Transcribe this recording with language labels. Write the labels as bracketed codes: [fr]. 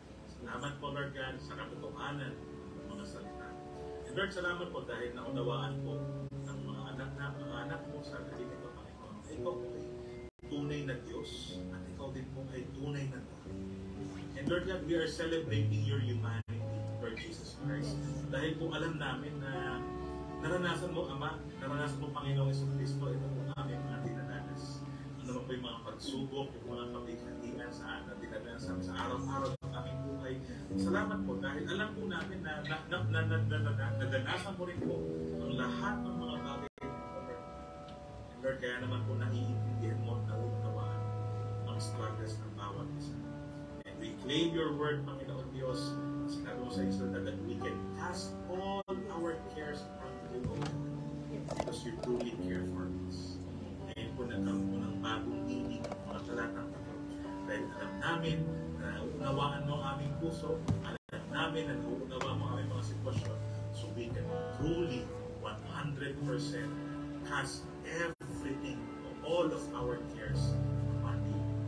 [tl] Salamat po, Lord God, sa katotohanan ng mga salita. And Lord, salamat po dahil naunawaan po ng mga anak mo sa gabing ito, Panginoon. Ikaw po ay tunay na Diyos at ikaw din po ay tunay na God. [en] And Lord God, we are celebrating your humanity, Lord Jesus Christ. [tl] Dahil po alam namin na naranasan mo, Ama, naranasan mo, Panginoong Jesucristo, ito po aming mga dinadanas. Ano po yung mga pagsubok, yung mga pabighatian sa atin, dinadanas sa araw-araw ng aming buhay. Salamat po dahil alam po namin na nadanasan mo rin po ang lahat ng mga bagay. And Lord, kaya naman po naiintindihan mo at nauunawaan ang struggles ng bawat isa. [en] And we claim your word, [tl] Panginoon Diyos, sinabi mo sa Israel [en] that we can cast all our cares unto you, because you truly care for us. [tl] Ngayon po nagkaroon po ng bagong meaning ng mga talatang ito. Dahil alam namin na nauunawaan mo ang aming puso, alam namin na nauunawaan mo ang aming mga sitwasyon, [en] so we can truly 100% cast everything, all of our cares upon you.